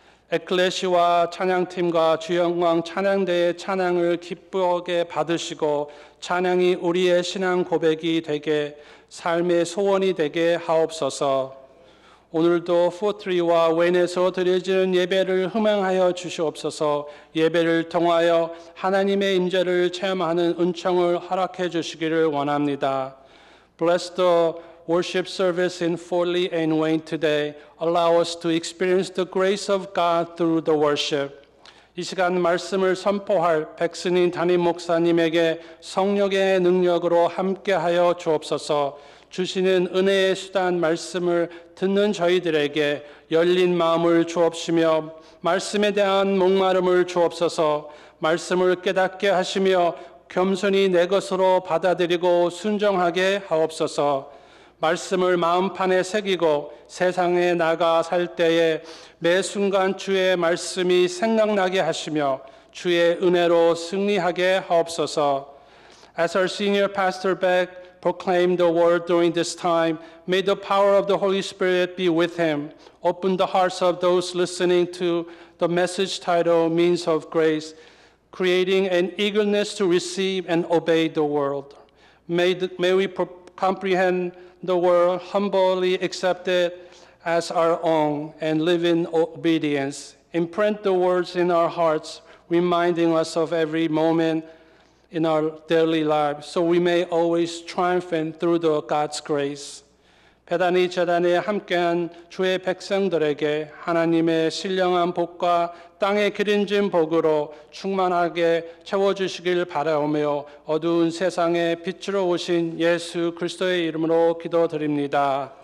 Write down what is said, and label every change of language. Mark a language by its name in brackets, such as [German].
[Korean] 에클레시와 찬양팀과 주영광 찬양대의 찬양을 기쁘게 받으시고 찬양이 우리의 신앙 고백이 되게 삶의 소원이 되게 하옵소서. 오늘도 포트리와 웬에서 드려지는 예배를 흥망하여 주시옵소서. 예배를 통하여 하나님의 임재를 체험하는 은총을 허락해 주시기를 원합니다. [English] Bless the worship service in Foley and Wayne today. Allow us to experience the grace of God through the worship. [Korean] 이 시간 말씀을 선포할 백승인 담임 목사님에게 성령의 능력으로 함께하여 주옵소서. 주시는 은혜의 수단 말씀을 듣는 저희들에게 열린 마음을 주옵시며 말씀에 대한 목마름을 주옵소서. 말씀을 깨닫게 하시며 겸손히 내 것으로 받아들이고 순종하게 하옵소서. 말씀을 마음판에 새기고 세상에 나가 살 때에 매 순간 주의 말씀이 생각나게 하시며 주의 은혜로 승리하게 하옵소서. [English] As our senior pastor Beck proclaim the word during this time, may the power of the Holy Spirit be with him. Open the hearts of those listening to the message titled Means of Grace, creating an eagerness to receive and obey the world. May we comprehend the word, humbly accept it as our own, and live in obedience. Imprint the words in our hearts, reminding us of every moment in our daily lives, so we may always triumph through the God's grace. [Korean] 베다니 재단에 함께한 주의 백성들에게 하나님의 신령한 복과 땅에 기름진 복으로 충만하게 채워주시길 바라오며 어두운 세상에 빛으로 오신 예수 그리스도의 이름으로 기도드립니다.